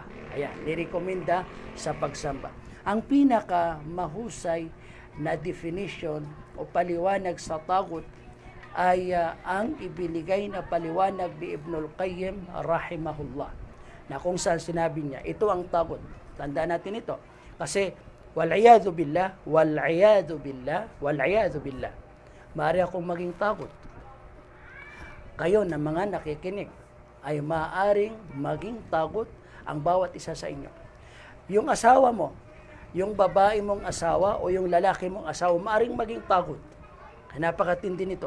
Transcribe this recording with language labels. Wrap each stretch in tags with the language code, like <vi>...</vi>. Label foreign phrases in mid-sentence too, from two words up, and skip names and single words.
<tl>Ayan, nirekomenda sa pagsamba. Ang pinaka mahusay na definition o paliwanag sa tagut ay ang ibinigay na paliwanag ni Ibnul Qayyim rahimahullah, na kung saan sinabi niya, ito ang tagut. Tandaan natin ito. Kasi,</tl> <ar>والعياذ بالله والعياذ بالله والعياذ بالله.</ar> <tl>Maaari akong maging tagut. Kayo na mga nakikinig ay maaaring maging tagut ang bawat isa sa inyo. Yung asawa mo, yung babae mong asawa o yung lalaki mong asawa, maaring maging tagut. Napakatindi nito.</tl>